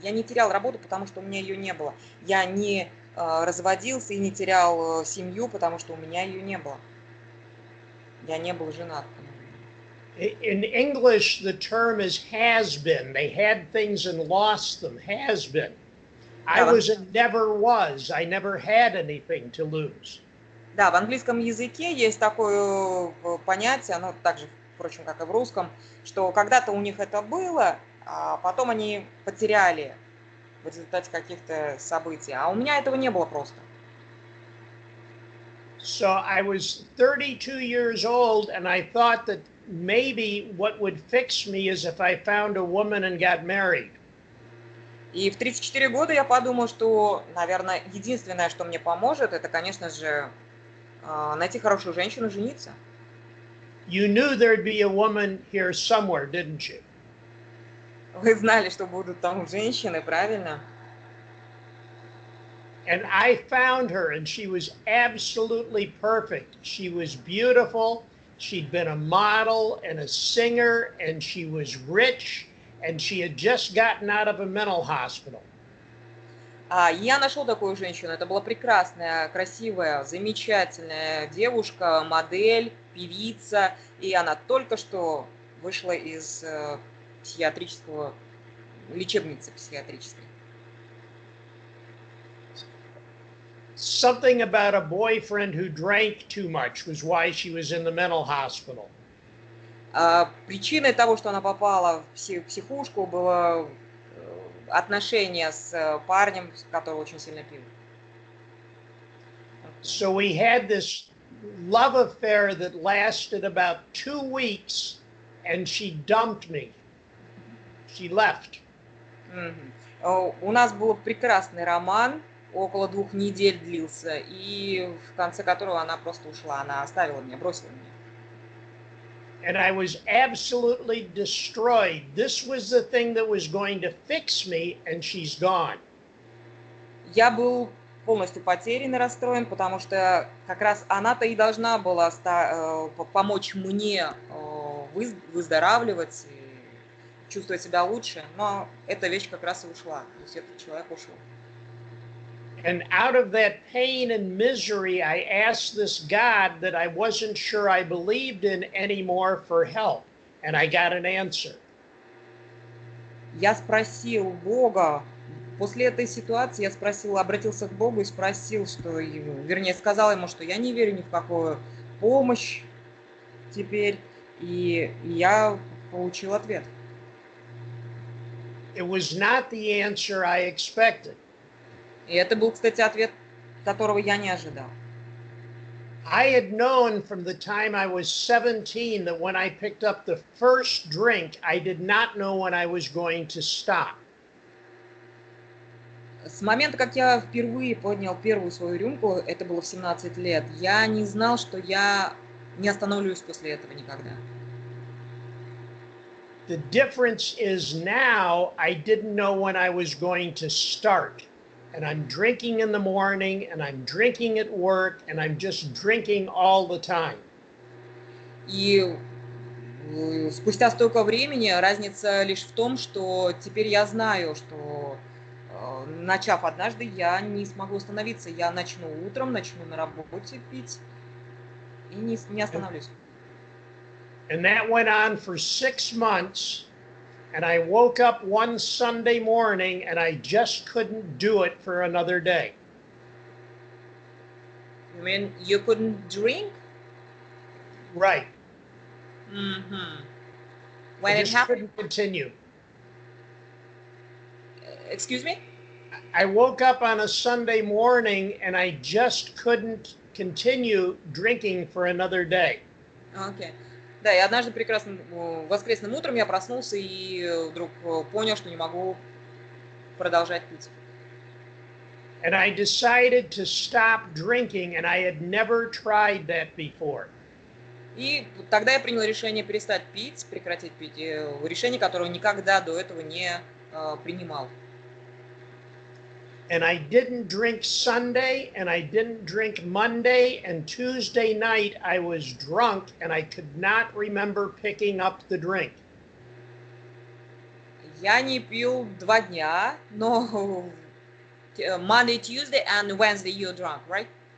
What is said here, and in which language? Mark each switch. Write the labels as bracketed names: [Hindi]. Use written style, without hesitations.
[Russian] Я не терял работу, потому что у меня ее не было. Я не разводился и не терял семью, потому что у меня ее не было. Я не был женат. [English] In English, the term is has been. They had things and lost them. Has been. I was and never was. I never had anything to lose. [Russian] Да, в английском языке есть такое понятие, оно так же, впрочем, как и в русском, что когда-то у них это было, а потом они потеряли в результате каких-то событий. А у меня этого не было просто. [English] So I was 32 years old, and I thought that maybe what would fix me is if I found a woman and got married. [Russian] И в 34 года я подумал, что, наверное, единственное, что мне поможет, это, конечно же, найти хорошую женщину, жениться. [English] You knew there'd be a woman here somewhere, didn't you? [Russian] Вы знали, что будут там женщины, правильно? [English] And I found her, and she was absolutely perfect. She was beautiful. She'd been a model and a singer, and she was rich, and she had just gotten out of a mental hospital. [Russian] Я нашел такую женщину. Это была прекрасная, красивая, замечательная девушка, модель, певица, и она только что вышла из психиатрического лечебнице психиатрической. [English] Something about a boyfriend who drank too much was why she was in the mental hospital. [Russian] Причиной того, что она попала в психушку, было отношение с парнем, который очень сильно пил. [English] So we had this love affair that lasted about 2 weeks, and she dumped me. She left. [Russian] У нас был прекрасный роман, около 2 недель длился, и в конце которого она просто ушла, она оставила меня, бросила меня. [English] And I was absolutely destroyed. This was the thing that was going to fix me, and she's gone. [Russian] Я был полностью потерян и расстроен, потому что как раз она-то и должна была помочь мне выздоравливать и чувствовать себя лучше, но эта вещь как раз и ушла, то есть этот человек ушел. [English] And out of that pain and misery, I asked this God that I wasn't sure I believed in anymore for help, and I got an answer. [Russian] Я спросил Бога, после этой ситуации я спросил, обратился к Богу и спросил, что, вернее, сказал ему, что я не верю ни в какую помощь теперь, и я получил ответ. [English] It was not the answer I expected. [Russian] И это был, кстати, ответ, которого я не ожидал. [English] I had known from the time I was 17 that when I picked up the first drink, I did not know when I was going to stop. [Russian] С момента, как я впервые поднял первую свою рюмку, это было в 17 лет, я не знал, что я не остановлюсь после этого никогда. [English] The difference is now I didn't know when I was going to start. And I'm drinking in the morning, and I'm drinking at work, and I'm just drinking all the time. [Russian] И спустя столько времени разница лишь в том, что теперь я знаю, что начав однажды, я не смогу остановиться. Я начну утром, начну на работе пить и не остановлюсь. [English] And that went on for 6 months. And I woke up one Sunday morning and I just couldn't do it for another day. You mean you couldn't drink? Right. Mm-hmm. I When it just happened? couldn't continue. Excuse me? I woke up on a Sunday morning and I just couldn't continue drinking for another day. Okay. [Russian] Да, и однажды прекрасным воскресным утром я проснулся и вдруг понял, что не могу продолжать пить. [English] And I decided to stop drinking, and I had never tried that before. [Russian] И тогда я принял решение перестать пить, прекратить пить. Решение, которое никогда до этого не принимал. [English] And I didn't drink Sunday, and I didn't drink Monday, and Tuesday night I was drunk, and I could not remember picking up the drink. [Russian] Я не пил 2 дня, но [English] Monday, Tuesday, and Wednesday you're drunk, right?